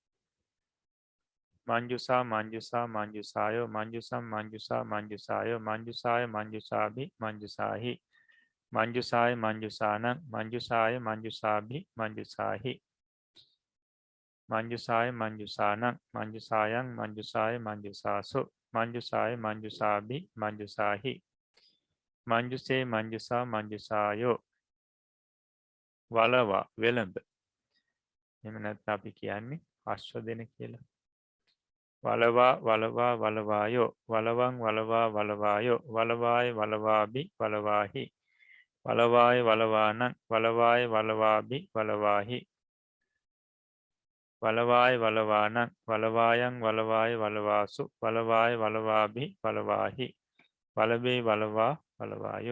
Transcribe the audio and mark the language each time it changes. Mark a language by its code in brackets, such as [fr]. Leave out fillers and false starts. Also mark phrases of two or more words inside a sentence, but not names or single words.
[pi] මංජුසා මංජුසා මංජුසායෝ මංජුසම් මංජුසා මංජුසායෝ මංජුසාය මංජුසාභි මංජුසාහි මංජුසාය මංජුසානං මංජුසාය මංජුසාභි මංජුසාහි මංජුසාය මංජුසානං මංජුසායන් මංජුසාය මංජුසාසු මංජුසාය මංජුසාභි මංජුසාහි මංජුසේ මංජුසා මංජුසායෝ වලවා [si] වෙළඹ එහෙම නැත්නම් අපි කියන්නේ අශ්ව දෙන කියලා [pi] වලවා වලවා වලවායෝ වලවං වලවා වලවායෝ වලවාය වලවාභි වලවාහි වලවාය වලවානං වලවාය වලවාභි වලවාහි වලවාය වලවානං වලවායන් වලවාය වලවාසු වලවාය වලවාභි වලවාහි වලබේ වලවා පළවායෝ.